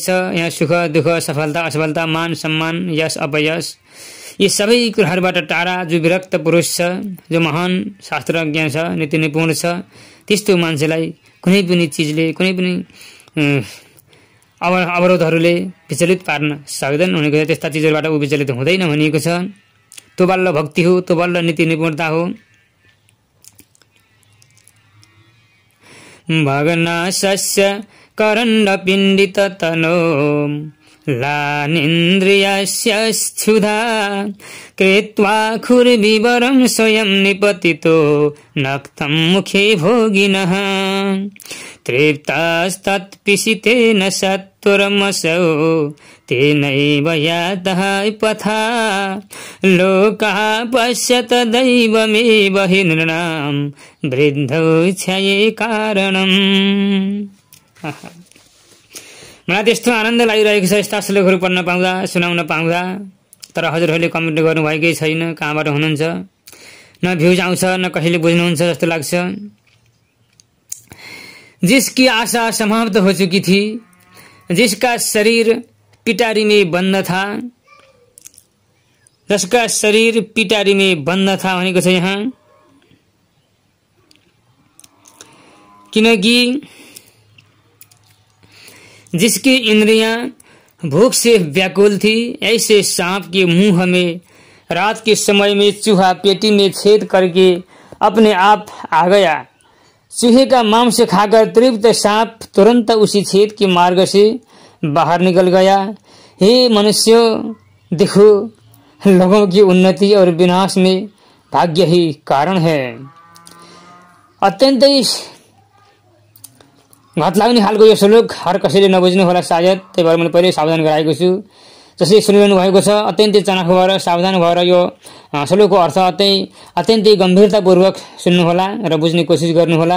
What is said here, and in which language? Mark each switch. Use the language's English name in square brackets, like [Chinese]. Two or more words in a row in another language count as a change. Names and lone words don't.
[Nepali] यहाँ सुख दुःख सफलता असफलता मान सम्मान यश अपयश यी सबै कुराहरूबाट टाढा जो विरक्त पुरुष छ, जो महान शास्त्रज्ञ छ, नीति निपुण छ, त्यस्तो मान्छेलाई कुनै पनि चिजले कुनै पनि अवरोधहरूले विचलित पार्न सक्दैन भनेको छ। त्यस्ता चिजहरूबाट ऊ विचलित हुँदैन भनिएको छ। त्यो बल्ल भक्ति हो, त्यो बल्ल नीति निपुणता हो। [Sanskrit] भग्नाशस्य करण्ड पिण्डित तनो लानिन्द्रियस्य क्षुधा कृत्वा खुर्विवरं स्वयं निपतितो नक्तं मुखे भोगिनः तृप्तास्तत्पिशितेन सत्वरमसौ तेनैव यातः पथा लोकः पश्यत दैवमेव हि नृणां वृद्धौ क्षये कारणम्। [Nepali] मलाई त्यस्तो आनन्द लागिरहेको छ यस्ता श्लोकहरू पढ्न पाउँदा, सुनाउन पाउँदा। तर हजुरहरूले कमेन्ट गर्नुभएकै छैन, कहाँबाट हुनुहुन्छ, न भ्युज आउँछ न कसैले बुझ्नुहुन्छ जस्तो लाग्छ। [Hindi] जिसकी आशा समाप्त हो चुकी थी, जिसका शरीर पिटारी में बंद था, जिसका शरीर पिटारी में बंद था [Nepali] भनेको छ यहाँ। [Hindi] किनकि जिसकी इंद्रियां भूख से व्याकुल थी, ऐसे सांप के मुंह में रात के समय में चूहा पेटी में छेद करके अपने आप आ गया। चूहे का मांस खाकर तृप्त सांप तुरंत उसी छेद के मार्ग से बाहर निकल गया। हे मनुष्यों, देखो लोगों की उन्नति और विनाश में भाग्य ही कारण है। [Nepali] अत्यन्तै घात लाग्ने खालको यो श्लोक हर कसैले नबुझ्नु होला सायद, त्यही भएर मैले पहिले सावधान गराएको छु। जसले सुनिरहनु भएको छ अत्यन्तै चनाख भएर सावधान भएर यो श्लोकको अर्थ अत्यन्तै गम्भीरतापूर्वक सुन्नुहोला र बुझ्ने कोसिस गर्नुहोला।